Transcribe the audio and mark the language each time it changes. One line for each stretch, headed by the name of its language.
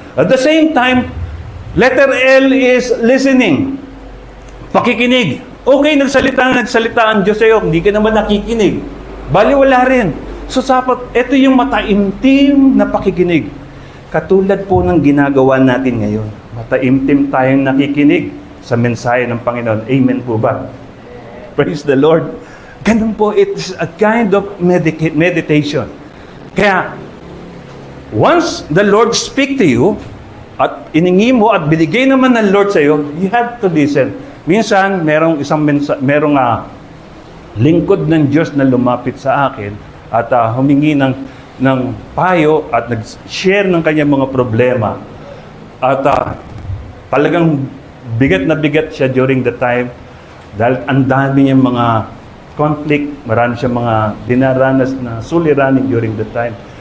English: At the same time, letter L is listening.
Filipino: Pakikinig. Okay, nagsalita ang Diyos sa'yo, hindi ka naman nakikinig. Baliwala rin. So, ito yung mataimtim na pakikinig. Katulad po ng ginagawa natin ngayon. Mataimtim tayong nakikinig sa mensahe ng Panginoon. Amen po ba?
English: Praise the Lord.
Filipino: Ganun po,
English: it's a kind of meditation. Kaya, once the Lord speak to you,
Filipino: at iningi mo at binigay naman ng Lord sa'yo,
English: you have to listen.
Filipino: Minsan, merong lingkod ng Diyos na lumapit sa akin at humingi ng payo at nag-share ng kanyang mga problema. At talagang bigat na bigat siya
English: during the time
Filipino: dahil ang dami niyang mga conflict, marami siyang mga dinaranas na suliranin during the time.